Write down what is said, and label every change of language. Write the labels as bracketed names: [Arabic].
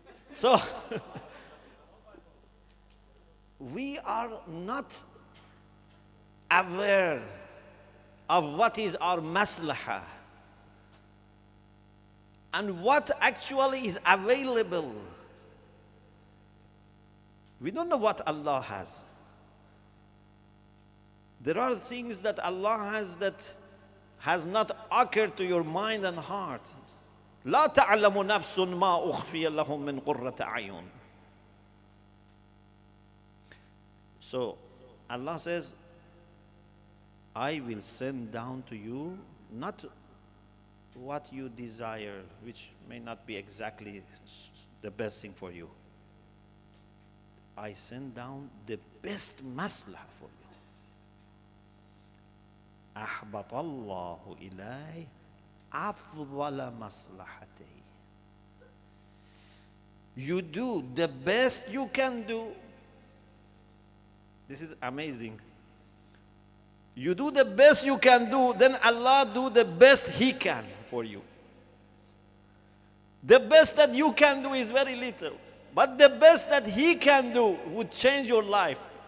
[English] So, we are not aware of what is our maslahah and what actually is available. We don't know what Allah has. There are things that Allah has that has not occurred to your mind and heart. [Arabic] لا تعلم نفس ما أخفي لهم من قرة أعين. [English] So Allah says, I will send down to you not what you desire, which may not be exactly the best thing for you. I send down the best maslah for you. [Arabic] أحبط الله إليه أفضل مصلحته. [English] You do the best you can do. This is amazing. You do the best you can do, then Allah do the best He can for you. The best that you can do is very little, but the best that He can do would change your life.